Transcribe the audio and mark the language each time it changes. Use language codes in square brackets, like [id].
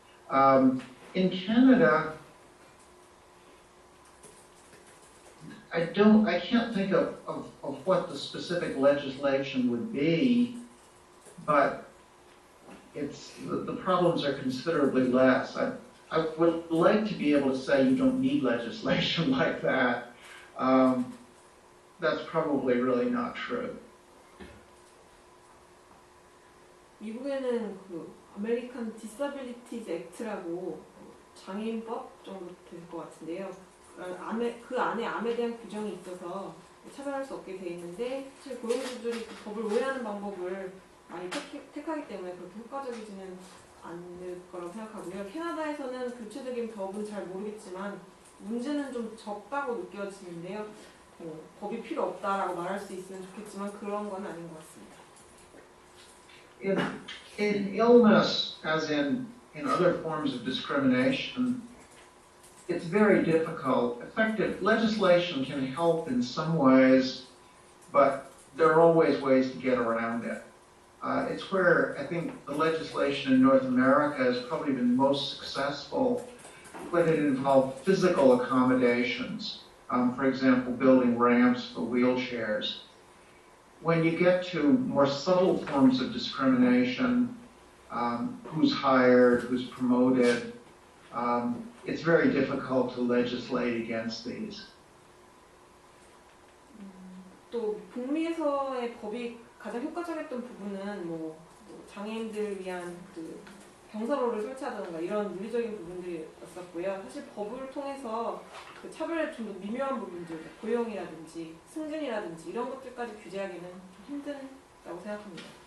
[en] In Canada, I can't think of what the specific legislation would be, but the problems are considerably less. I would like to be able to say you don't need legislation like that. That's probably really not true. [ko] 미국에는 그 아메리칸 디서빌리티즈 액트라고 장애인법 정도 될 것 같은데요. 그 안에 암에 대한 규정이 있어서 차별할 수 없게 돼 있는데 사실 고용주들이 그 법을 오해하는 방법을 많이 택하기 때문에 그렇게 효과적이지는 않을 거라고 생각하고요. 캐나다에서는 구체적인 법은 잘 모르겠지만 문제는 좀 적다고 느껴지는데요. 법이 필요 없다라고 말할 수 있으면 좋겠지만 그런 건 아닌 것 같습니다. [en] In illness, as in other forms of discrimination, it's very difficult. Effective legislation can help in some ways, but there are always ways to get around it. It's where I think the legislation in North America has probably been most successful when it involved physical accommodations. For example, building ramps for wheelchairs. When you get to more subtle forms of discrimination, who's hired, who's promoted, it's very difficult to legislate against these. [ko] 또 북미에서의 법이 가장 효과적이었던 부분은 뭐 장애인들을 위한 그 경사로를 설치하던가 이런 물리적인 부분들이었었고요. 사실 법을 통해서 그 차별의 좀 더 미묘한 부분들, 고용이라든지 승진이라든지 이런 것들까지 규제하기는 좀 힘들다고 생각합니다.